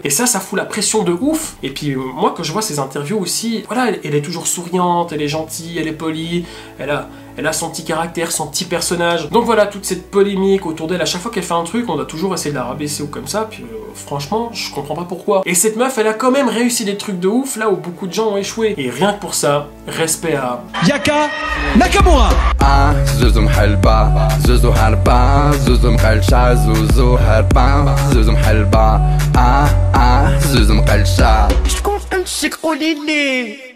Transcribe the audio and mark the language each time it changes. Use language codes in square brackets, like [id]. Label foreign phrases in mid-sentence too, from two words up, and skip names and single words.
[fr] Et ça fout la pression de ouf. Et puis moi quand je vois ces interviews aussi, voilà, elle est toujours souriante, elle est gentille, elle est polie, elle a son petit caractère, son petit personnage. Donc voilà, toute cette polémique autour d'elle, à chaque fois qu'elle fait un truc, on doit toujours essayer de la rabaisser ou comme ça, puis franchement, je comprends pas pourquoi. Et cette meuf, elle a quand même réussi des trucs de ouf, là où beaucoup de gens ont échoué. Et rien que pour ça, respect à... Yaka Nakamura. [ar] زوزو محلبة زوزو هربا زوزو مقلشة زوزو هربا زوزو محلبة زوزو مقلشة شكون امشيك قولي لي